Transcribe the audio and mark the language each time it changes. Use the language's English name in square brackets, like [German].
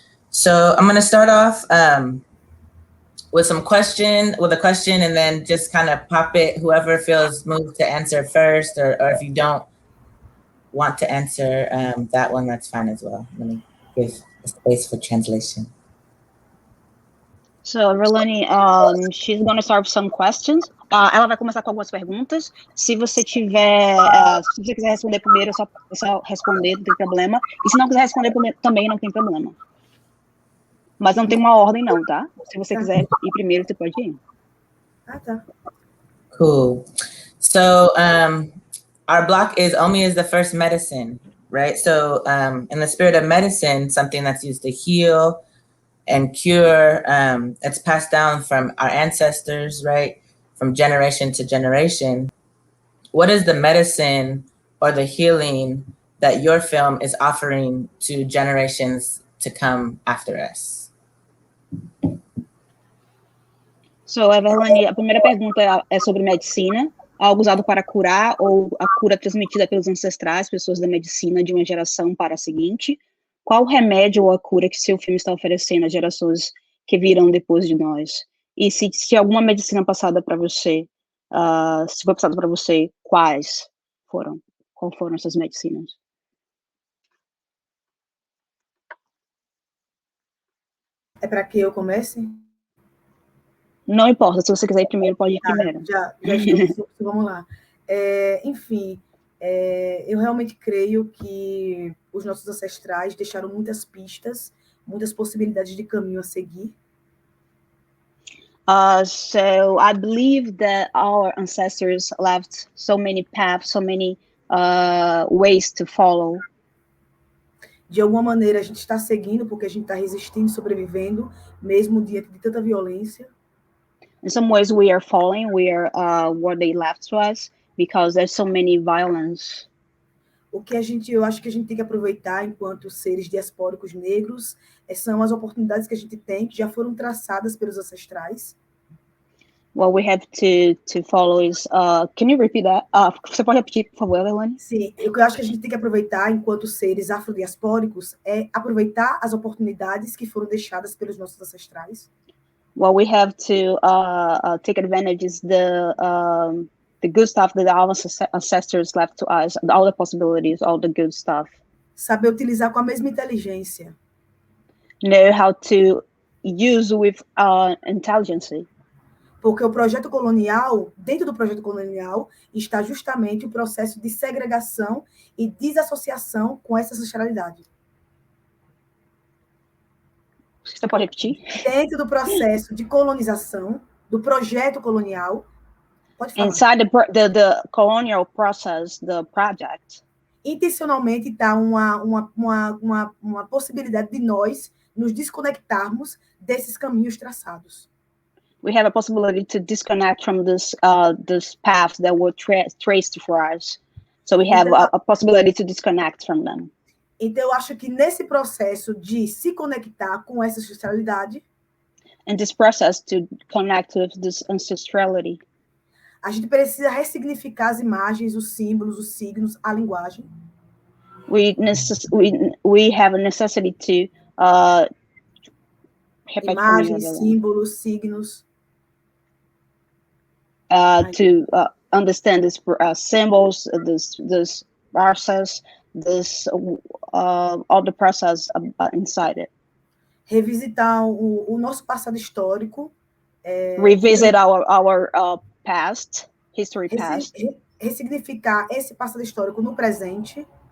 [English] So I'm going to start off with a question, and then just kind of pop it, whoever feels moved to answer first, or if you don't want to answer that one, that's fine as well. Let me give a space for translation. So, Everlane, she's going to start with some questions. [Portuguese] Ela vai começar com algumas perguntas. Se você tiver, se você quiser responder primeiro, é só responder, não tem problema. E se não quiser responder também, não tem problema. Mas não tem uma ordem não, tá? Se você quiser ir primeiro, você pode ir. Ah, tá. [English] Cool. So our block is Omi is the first medicine, right? So in the spirit of medicine, something that's used to heal and cure, it's passed down from our ancestors, right? From generation to generation. What is the medicine or the healing that your film is offering to generations to come after us? [Portuguese] So, Everlane, a primeira pergunta é sobre medicina, algo usado para curar ou a cura transmitida pelos ancestrais, pessoas da medicina de uma geração para a seguinte. Qual o remédio ou a cura que seu filme está oferecendo às gerações que virão depois de nós? E se alguma medicina passada para você, se foi passada para você, quais foram? Qual foram essas medicinas? É para que eu comece? Não importa, se você quiser ir primeiro, pode ir primeiro. Já estou, vamos lá. Enfim, eu realmente creio que os nossos ancestrais deixaram muitas pistas, muitas possibilidades de caminho a seguir. [English] So I believe that our ancestors left so many paths, so many ways to follow. [Portuguese] De alguma maneira, a gente está seguindo, porque a gente está resistindo, sobrevivendo, mesmo diante de tanta violência. [English] In some ways, we are following, we are what they left to us, because there's so many violence. [Portuguese] O que eu acho que a gente tem que aproveitar enquanto seres diaspóricos negros são as oportunidades que a gente tem, que já foram traçadas pelos ancestrais. [English] What we have to follow is, can you repeat that? [Portuguese] Você pode repetir, por favor, Iyalene? Sim, o que eu acho que a gente tem que aproveitar enquanto seres afrodiaspóricos é aproveitar as oportunidades que foram deixadas pelos nossos ancestrais. [English] what we have to take advantage is the good stuff that our ancestors left to us, all the possibilities, all the good stuff. [Portuguese] Saber utilizar com a mesma inteligência. [English] Know how to use with intelligence. [Portuguese] Porque o projeto colonial, dentro do projeto colonial, está justamente o processo de segregação e desassociação com essa ancestralidade. Você pode repetir? Dentro do processo de colonização, do projeto colonial, pode falar. [English] Inside the colonial process, the project. [Portuguese] Intencionalmente está uma possibilidade de nós nos desconectarmos desses caminhos traçados. [English] We have a possibility to disconnect from this path that were traced for us. So we have a possibility to disconnect from them. [Portuguese] Então, eu acho que nesse processo de se conectar com essa ancestralidade, [English] in this process to connect with this ancestrality, [Portuguese] a gente precisa ressignificar as imagens, os símbolos, os signos, a linguagem. [English] We have a necessity to [Portuguese] imagens, símbolos, signos. [English] To understand this symbols, this process, this all the process inside it. [Portuguese] Revisitar o nosso passado histórico. [English] Revisit our past, history past. [Portuguese] Ressignificar esse passado histórico no presente.